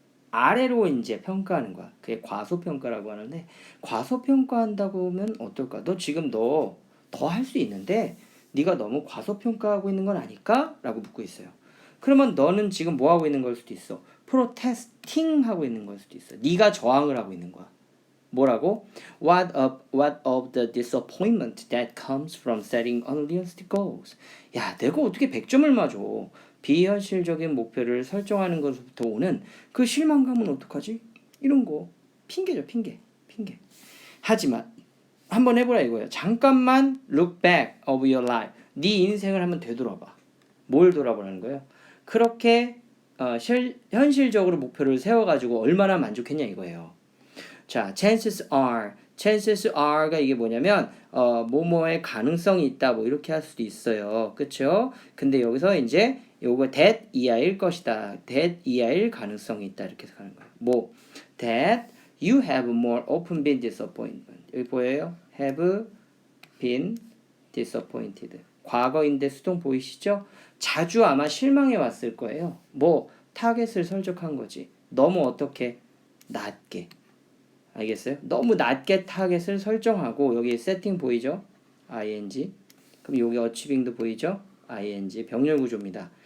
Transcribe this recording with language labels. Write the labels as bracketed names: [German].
[Korean] 아래로 이제 평가하는 거야. 그게 과소평가라고 하는데 과소평가한다고 하면 어떨까? 너 지금 너 더 할 수 있는데 네가 너무 과소평가하고 있는 건 아닐까? 라고 묻고 있어요. 그러면 너는 지금 뭐 하고 있는 걸 수도 있어. 프로테스팅 하고 있는 걸 수도 있어. 네가 저항을 하고 있는 거야. 뭐라고? [English] What of the disappointment that comes from setting unrealistic goals? [Korean] 야, 내가 어떻게 100점을 맞아? 비현실적인 목표를 설정하는 것부터 오는 그 실망감은 어떡하지? 이런 거 핑계죠, 핑계. 하지만 한번 해보라 이거예요. 잠깐만 [English] look back of your life. [Korean] 네 인생을 한번 되돌아봐. 뭘 돌아보라는 거예요? 그렇게 현실적으로 목표를 세워가지고 얼마나 만족했냐 이거예요. 자, chances are가 이게 뭐냐면 뭐뭐의 가능성이 있다 뭐 이렇게 할 수도 있어요. 그렇죠? 근데 여기서 이제 요거 that 이하일 것이다. that 이하일 가능성이 있다 이렇게 해석하는 거예요. [English] 뭐 that you have more often been disappointed. [Korean] 여기 보여요? [English] have been disappointed. [Korean] 과거인데 수동 보이시죠? 자주 아마 실망해 왔을 거예요. 뭐 타겟을 설정한 거지. 너무 어떻게 낮게. 알겠어요? 너무 낮게 타겟을 설정하고 여기 세팅 보이죠? [English] ing. [Korean] 그럼 여기 어치빙도 보이죠? ing 병렬 구조입니다.